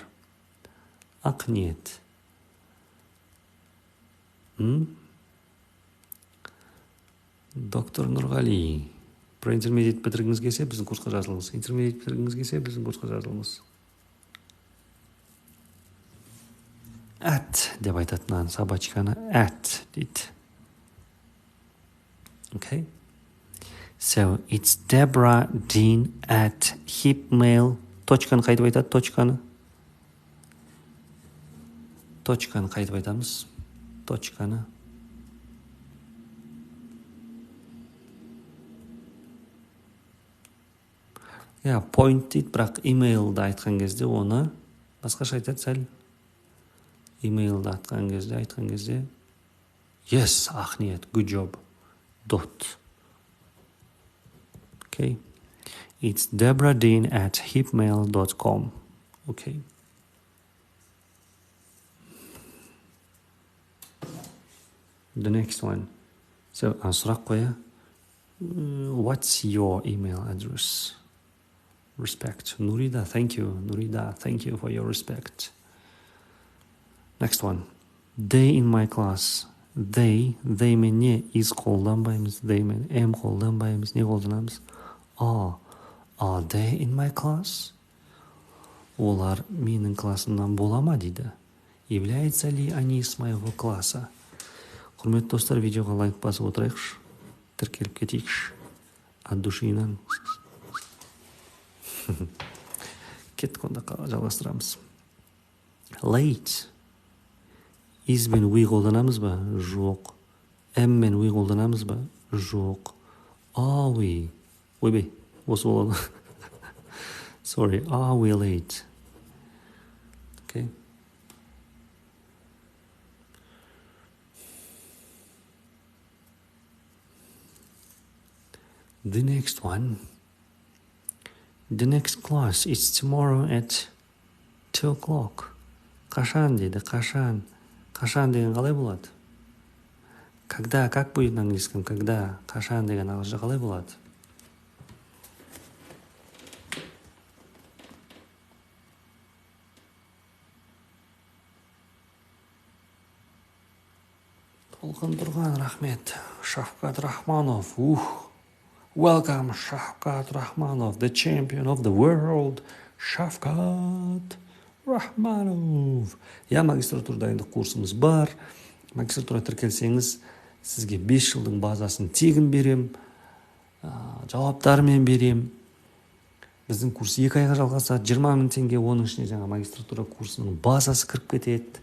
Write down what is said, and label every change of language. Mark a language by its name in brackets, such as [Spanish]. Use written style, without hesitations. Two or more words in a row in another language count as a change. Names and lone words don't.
[Kazakh] Ақниет. Доктор Нұрғали. Pre-intermediate бітіргіңіз келсе, біздің курсқа жазылыңыз. Intermediate бітіргіңіз келсе, біздің курсқа жазылыңыз. At деп айтатынан собачканы at дейді. [English] Okay? So, it's deborah.dean@hipmail. [Kazakh] Точканы қайтып айтады, точканы қайтып айтамыз. Точканы. Point дейді, бірақ email'да айтқан кезде оны басқаша айтады сәл. Email'да айтқан кезде yes, ақниет, [English] good job. Dot. Okay. It's deborah.dean@hipmail.com. Okay. The next one. So, [Kazakh] сұрақ қоя. [English] What's your email address? Respect. Nurida, thank you. Nurida, thank you for your respect. Next one. They in my class. [Kazakh] They мен не is қолданбаймыз, they мен am қолданбаймыз, не қолданамыз? [English] Are they in my class? [Kazakh] Олар менің классымнан бола ма дейді. [Russian] Являются ли они из моего класса? [Kazakh] Құрметті достар, видеоға лайк басып отырайықшы. Тіркеліп кетейікші. От душинан. Кеттік онда жалғастырамыз. Late. Is мен we қолданамыз ба? Жоқ. Am мен we қолданамыз ба? Жоқ. [English] Are we? [Kazakh] Ойбай, осы болады. [English] Sorry, are we late? Okay. The next one. The next class is tomorrow at 2 o'clock. [Kazakh] Қашан дейді, қашан. Қашан деген қалай болады? [Russian] Когда, как будет на английском? Когда, [Kazakh] қашан деген ағылшынша қалай болады? Толқын тұрған, рахмет. [English] Шавкат Рахманов. Welcome, Шавкат Рахманов, the champion of the world. Шавкат Рахманов. [Kazakh] Магистратура дайындық курсымыз бар. Магистратура тіркелсеңіз, сізге 5 жылдың базасын тегін берем, жауаптарымен берем. Біздің курс 2 айға жалғасады, 20 000 теңге, оның ішіне жаңа магистратура курсының базасы кіріп кетеді.